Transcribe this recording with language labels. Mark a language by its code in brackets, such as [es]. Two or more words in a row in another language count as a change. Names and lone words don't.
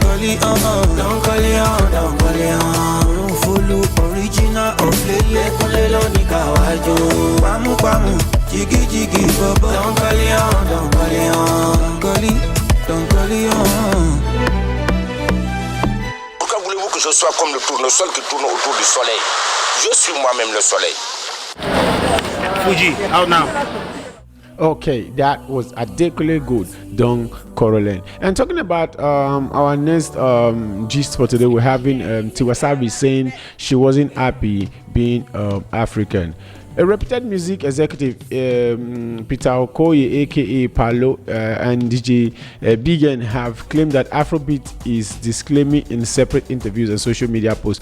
[en] Don't call it on, don't call it on. Follow original of Lele Kulelo Nikawajo. Pamu pamu, jiggy jiggy bobo. Don't call it on, don't call it on. Don't call it on. [fr] Pourquoi voulez-vous que je sois comme le tournesol qui tourne autour du soleil? Je suis moi-même le soleil. [en] Fuji, out now. Okay, that was Adekunle Gold, Don Corolen. And talking about our next gist for today, we're having Tiwa Savage saying she wasn't happy being African. A reputed music executive, Peter Okoye, aka Palo, and DJ Bigen have claimed that Afrobeat is disclaiming in separate interviews and social media posts.